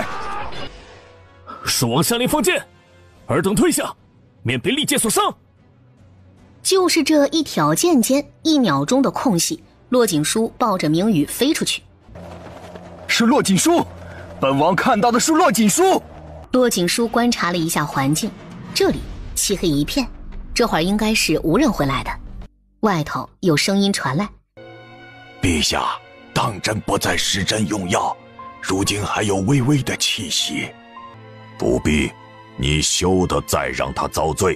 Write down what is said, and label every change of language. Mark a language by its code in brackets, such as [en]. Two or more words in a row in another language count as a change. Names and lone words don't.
[zh] 蜀王下令放箭，爾等退下，免被利箭所傷。就是這一挑劍間，1秒鐘的空隙，骆景書抱着明宇飛出去。是骆景書，本王看到的是骆景書。骆景書觀察了一下環境，這裡漆黑一片，這會兒應該是無人回來的。外頭有聲音傳來： 陛下，當真不再施針用藥，如今還有微微的氣息。不必，你休得再讓他遭罪。